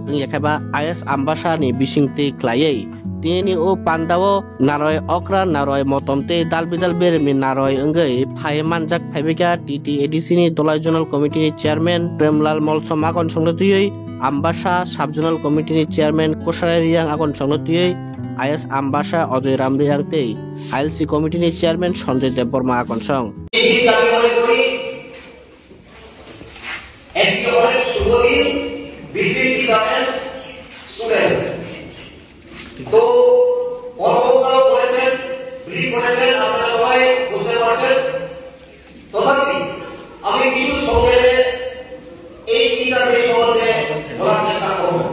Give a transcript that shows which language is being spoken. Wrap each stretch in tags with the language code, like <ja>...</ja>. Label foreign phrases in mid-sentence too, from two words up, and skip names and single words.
<trp>ongyakhaba IS Ambassa ni bisingti khlaioi tini o pandao naroi okra naroi motomte dalbidal bermi naroi ongoi phai manjak phaibeka TTADC ni Dolai Zonal Committee ni Chairman Premlal Molsom akon songlotuyoi Ambassa Sub-Zonal Committee ni Chairman Kosarai Riyang akon songlotuyoi IS Ambassa Ojoy Ram Riyang te ILC Committee ni Chairman Sanjay Debbarma akon song</trp> <bn>তো অনবরত করেছেন ব্রিফ করেছেন আপনারা সবাই বুঝতে পারছেন তথাপি আমি কিছু সংক্ষেপে এই টিকাদের সম্বন্ধে বলার চেষ্টা করব</bn>